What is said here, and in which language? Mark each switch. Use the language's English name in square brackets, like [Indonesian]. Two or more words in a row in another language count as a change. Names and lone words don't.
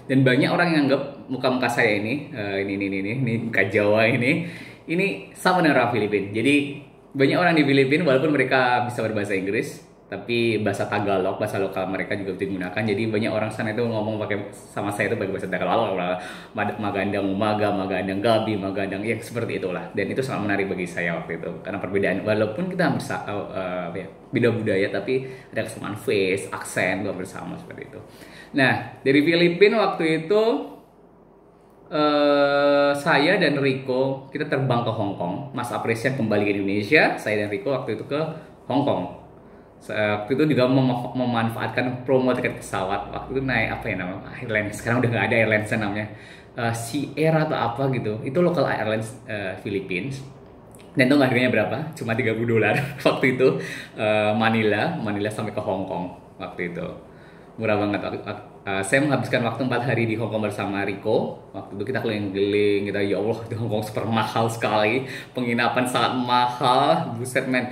[Indonesian] Dan banyak orang yang anggap muka-muka saya ini muka Jawa ini sama dengan orang Filipina. Jadi banyak orang di Filipina walaupun mereka bisa berbahasa Inggris, tapi bahasa Tagalog, bahasa lokal mereka juga digunakan. Jadi banyak orang sana itu ngomong pakai sama saya itu pakai bahasa Tagalog, [Filipino] magandang umaga, magandang gabi, magandang [Indonesian] ya seperti itulah. Dan itu sangat menarik bagi saya waktu itu karena perbedaan walaupun kita beda budaya tapi ada kesamaan face, aksen juga bersama seperti itu. Nah, dari Filipina waktu itu saya dan Rico kita terbang ke Hong Kong. Mas Apresian kembali ke Indonesia, saya dan Rico waktu itu ke Hong Kong. Waktu itu juga memanfaatkan promo tiket pesawat. Waktu itu naik apa ya namanya, airlines, sekarang udah nggak ada airlines namanya, Sea atau apa gitu. Itu [English] local airlines [Indonesian] Philippines. Dan itu harganya berapa? Cuma $30 waktu itu. Manila sampai ke Hong Kong waktu itu. Murah banget. Saya menghabiskan waktu 4 hari di Hong Kong bersama Rico. Waktu itu kita keliling-keliling, kita [Arabic] يا الله [Indonesian] di Hong Kong super mahal sekali, penginapan sangat mahal, buset men.